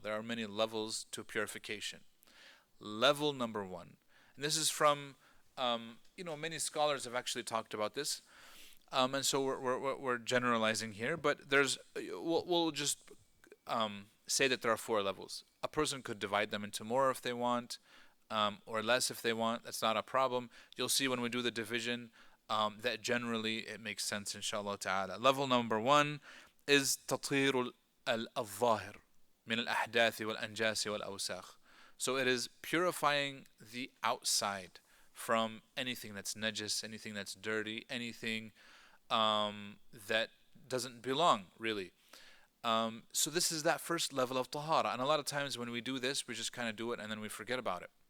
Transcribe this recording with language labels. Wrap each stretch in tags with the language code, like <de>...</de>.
<en>There are many levels to purification. Level number one, and this is from, many scholars have actually talked about this, and so we're generalizing here, but we'll just say that there are four levels. A person could divide them into more if they want, or less if they want. That's not a problem. You'll see when we do the division that generally it makes sense, inshallah ta'ala. Level number one is</en> <ar>تطهير الظاهر من الأحداث والأنجاس والأوساخ.</ar> <en>So it is purifying the outside from anything that's najis, anything that's dirty, anything that doesn't belong, really. So this is that first level of tahara. And a lot of times when we do this, we just kind of do it and then we forget about it.</en>